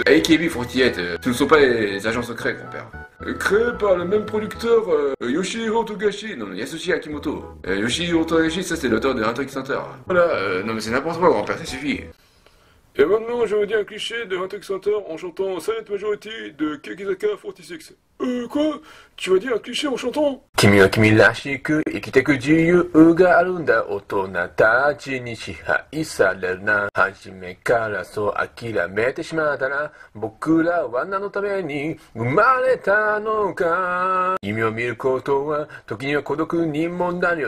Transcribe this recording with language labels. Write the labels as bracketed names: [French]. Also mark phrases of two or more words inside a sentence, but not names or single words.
[French] AKB 48, ce ne sont pas les agents secrets, grand-père. Créé par le même producteur Yoshihiro Togashi, non, Yasushi Akimoto. Yoshihiro Togashi, ça c'est l'auteur de Hunter x Hunter. Voilà, non mais c'est n'importe quoi, grand-père, ça suffit. Et maintenant, je vais vous dire un cliché de Hunter x Hunter en chantant Silent Majority de Kiyakizaka 46. Quoi? Tu vas dire un cliché en chantant? [Japanese] 君は君らしく生きてく自由があるんだ。大人たちに支配されるな。初めからそう諦めてしまったら、僕らは何のために生まれたのか。夢を見ることは時には孤独にもなるよ。